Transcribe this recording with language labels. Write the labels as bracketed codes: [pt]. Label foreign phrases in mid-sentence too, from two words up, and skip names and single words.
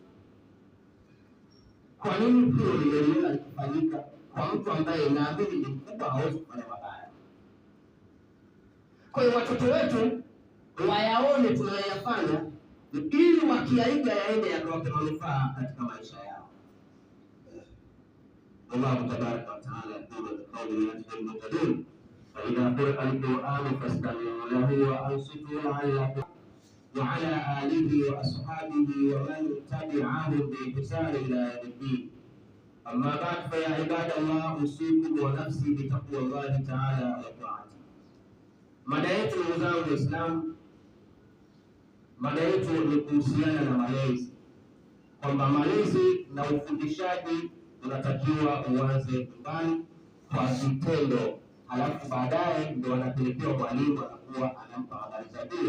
[sw] Kwa nini hiyo niliona ikifanyika kwa mtu ambaye naamini ni mkubwa, hawezi kufanya mabaya? Kwa hiyo watoto wetu wayaone tunayoyafanya, ili wakiaiga yaende yakawape manufaa katika maisha yao. [ar] الله تبارك وتعالى يقول بقول يجد المهتدين فإذا قرئ القرآن فاستمعوا له وأنصتوا لعلكم وعلى آله وأصحابه ومن تبعهم بإحسان إلى يوم الدين. أما بعد فيا عباد الله أوصيكم ونفسي بتقوى الله تعالى وطاعته. [sw] Mada yetu ndugu zangu Waislamu, mada yetu ni kuhusiana na malezi, kwamba malezi na ufundishaji unatakiwa uanze nyumbani kwa vitendo, halafu baadaye ndio anapelekewa mwalimu, anakuwa anampa habari za dini.